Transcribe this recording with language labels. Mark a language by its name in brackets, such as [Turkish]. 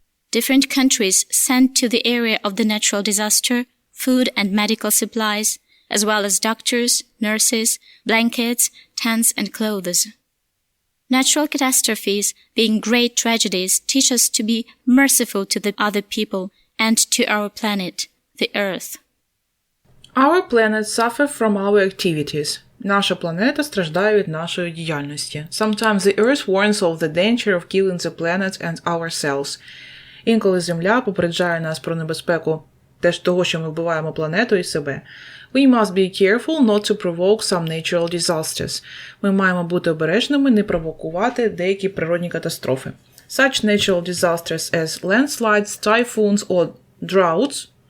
[English] Different countries send to the area of the natural disaster food and medical supplies, as well as doctors, nurses, blankets, tents and clothes. Natural catastrophes, being great tragedies, teach us to be merciful to the other people and to our planet, the Earth. Our planet suffers from our activities. [Ukrainian] Наша планета страждає від нашої діяльності. [English] Sometimes the Earth warns of the danger of killing the planet and ourselves. [Ukrainian] Інколи Земля попереджає нас про небезпеку того, що ми вбиваємо планету і себе. [English] We must be careful not to provoke some natural disasters. [Ukrainian] Ми маємо бути обережними, не провокувати деякі природні катастрофи. [English] Such natural disasters as landslides, typhoons or droughts.